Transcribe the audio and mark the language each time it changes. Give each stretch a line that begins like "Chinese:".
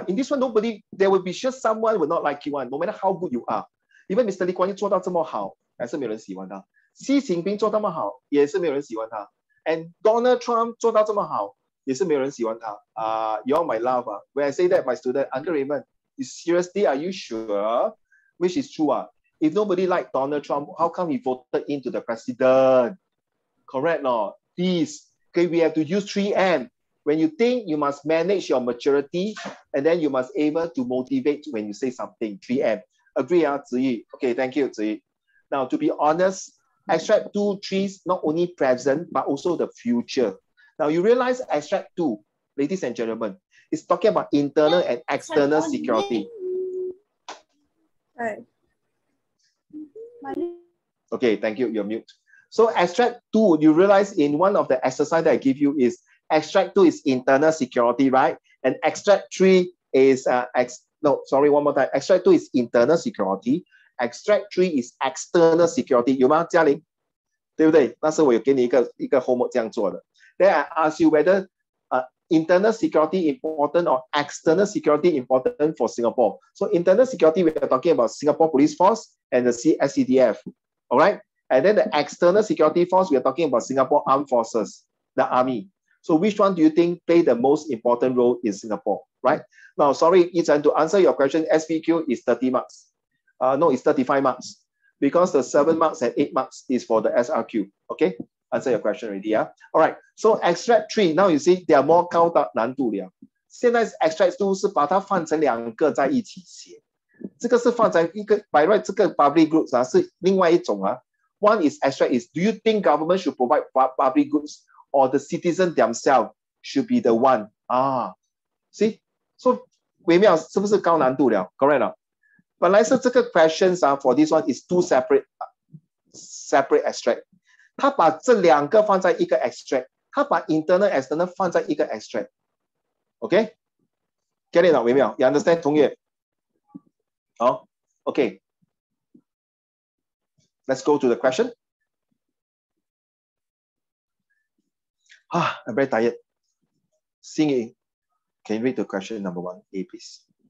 English: In this one, nobody, there will be just someone will not like you one, no matter how good you are. Even Mr.
Chinese: Lee Kuan Yew 做到这么好，还是没有人喜欢他。习近平做到这么好，也是没有人喜欢他。 And Donald Trump 做到这么好，也是没有人喜欢他。
English: You're my love. When I say that, my student, Uncle Raymond, seriously, are you sure? Which is true. If nobody liked Donald Trump, how come he voted into the president? Correct, no? Please. Okay, we have to use 3M. When you think, you must manage your maturity, and then you must able to motivate when you say something. 3M. Agree, Ziyi? Okay, thank you, Ziyi. Now, to be honest, extract 2, 3 is not only present, but also the future. Now, you realize extract 2, ladies and gentlemen, is talking about internal and external security. Right. Okay, thank you. You're mute. So extract 2, you realize in one of the exercise that I give you is extract 2 is internal security, right? And extract 3 is one more time. Extract 2 is internal security. Extract 3 is external security.
Chinese: 有吗，嘉玲？对不对？那时候我有给你一个 homework 这样做的。
English: Then I ask you whether internal security important or external security important for Singapore. So internal security, we are talking about Singapore Police Force and the SCDF. All right. And then the external security force, we are talking about Singapore Armed Forces, the Army. So which one do you think play the most important role in Singapore, right? Now, sorry, Ethan, to answer your question, SPQ is 30 marks. No, it's 35 marks because the 7 marks and 8 marks is for the SRQ, okay? Answer your question already, yeah? All right, so extract 3, now you see they are more
Chinese: 高的难度了。现在 extract 2是把它放成2个在一起写，这个是放在一个
English: by right
Chinese: 这个 public goods 是另外一种啊。
English: One is extract is, do you think government should provide public goods or the citizen themselves should be the one? See?
Chinese: So 微妙是不是高难度了 ？Correct 了。本来是这个
English: questions for this one is 2 separate extract。
Chinese: 他把这2个放在一个 extract， 他把 internal external 放在一个 extract。OK？
English: Get it 了，微妙 ？You understand 同学？ 好 ，OK。Let's go to the question. I'm very tired. Singing. Can you read the question number 1A, please?